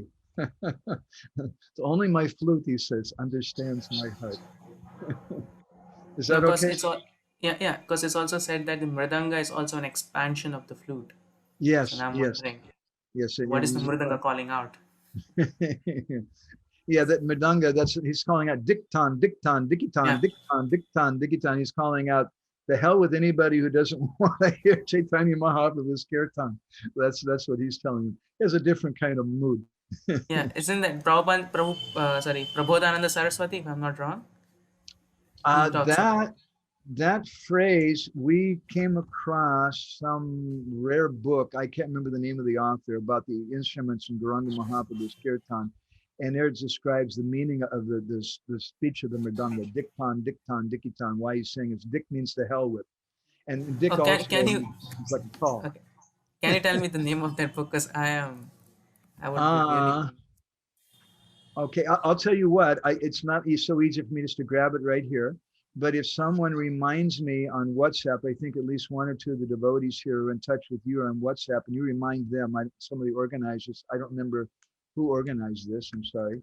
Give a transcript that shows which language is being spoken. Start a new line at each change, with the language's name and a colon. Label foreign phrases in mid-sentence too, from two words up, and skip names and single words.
English: So only my flute, he says, understands my heart. Is that okay? Because it's also said that the mridanga is also an expansion of the flute. Yes, so now I'm yes. wondering, yes. What is the mridanga calling out? Yeah, that mridanga, he's calling out diktan, diktan, dikitan, Yeah. diktan, diktan, dikitan. He's calling out the hell with anybody who doesn't want to hear Chaitanya Mahaprabhu's kirtan. That's what he's telling you. He has a different kind of mood. Yeah, isn't that Prabodhananda Saraswati, if I'm not wrong? That phrase, we came across some rare book, I can't remember the name of the author, about the instruments in Gauranga Mahaprabhu's kirtan. And there it describes the meaning of the speech of the mridanga, diktan, diktan, dikitan. Why he's saying it's dik means to hell with. And dik also it's like a call. Okay. Can you tell me the name of that book? Because I would be really... Okay, I'll tell you what, it's not so easy for me just to grab it right here. But if someone reminds me on WhatsApp, I think at least one or two of the devotees here are in touch with you on WhatsApp, and you remind them, some of the organizers, I don't remember who organized this, I'm sorry.